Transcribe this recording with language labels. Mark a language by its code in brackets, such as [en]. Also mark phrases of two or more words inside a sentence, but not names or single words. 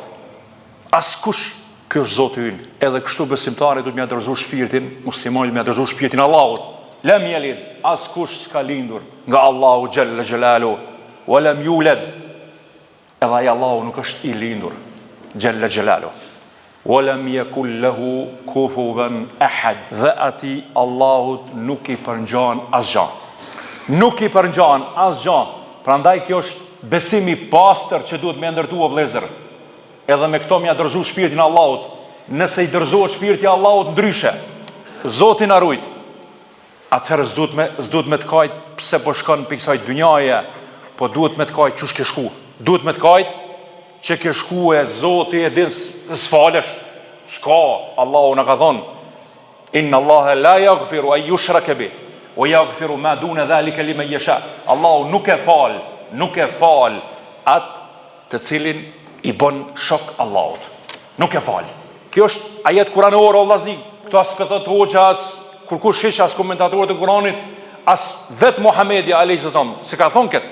[sq] Askush. Ky është Zoti ynë. Edhe kështu besimtarit duhet m'ia dorëzu shpirtin, muslimani m'ia dorëzu shpirtin Allahut. [ar] لم يلد, [sq] askush s'ka lindur nga Allahu [ar] جل جلاله, ولم يولد. [sq] Edhe ai Allahu nuk është i lindur, [ar] جل جلاله. ولم يكن له كفوا أحد. [sq] Dhe ati Allahut nuk i përngjan asgjë. Nuk i përngjan asgjë. Prandaj kjo është besimi i pastër që duhet me ndërtu o vëllezër. Edhe me këto m'ia dorëzu shpirtin Allahut. Nëse i dorëzohet shpirti Allahut ndryshe, Zoti na rujt. Atëherë s'duhet me të kajt pse po shkon pikë kësaj dynjaje, po duhet me të kajt çush ke shku. Duhet me të kajt që ke shku e Zoti e din s'falesh. S'ka, Allahu na ka thonë: [ar] إن الله لا يغفر أن يشرك به ويغفر ما دون ذلك لمن يشاء. [sq] Allahu nuk e fal atë të cilin i bën shok Allahut. Nuk e fal. Kjo është ajet kuranor o vllazni. Këto as thot hoxha, as kur kush shish, as komentatorët e Kuranit, as vet Muhamedi [ar] عليه السلام, [sq] se ka thonë këtë.